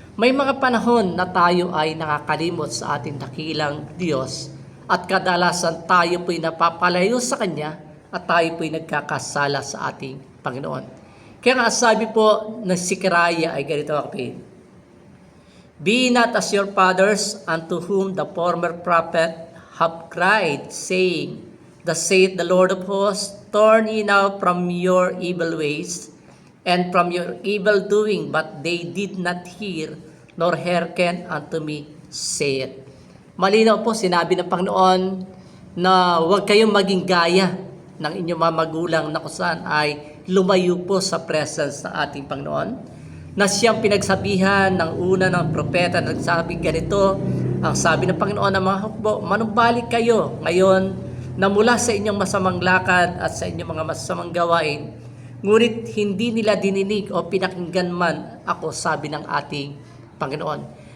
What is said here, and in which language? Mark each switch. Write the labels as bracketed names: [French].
[Filipino] May mga panahon na tayo ay nakakalimot sa ating dakilang Diyos at kadalasan tayo po'y napapalayo sa Kanya at tayo po'y nagkakasala sa ating Panginoon. Kaya nga sabi po ng Sikaraya ay ganito, kapatid. [English] Be not as your fathers, unto whom the former prophet have cried, saying, Thus saith the Lord of hosts, Turn ye now from your evil ways, and from your evil doing, but they did not hear, nor hearken unto me, saith. [Filipino] Malinaw po, sinabi ng Panginoon na huwag kayong maging gaya ng inyong mga magulang na kung saan ay lumayo po sa presence ng ating Panginoon, na siyang pinagsabihan ng una ng propeta na nagsabi ganito, ang sabi ng Panginoon ng mga hukbo, manumbalik kayo ngayon na mula sa inyong masamang lakad at sa inyong mga masamang gawain, ngunit hindi nila dininig o pinakinggan man ako, sabi ng ating Panginoon.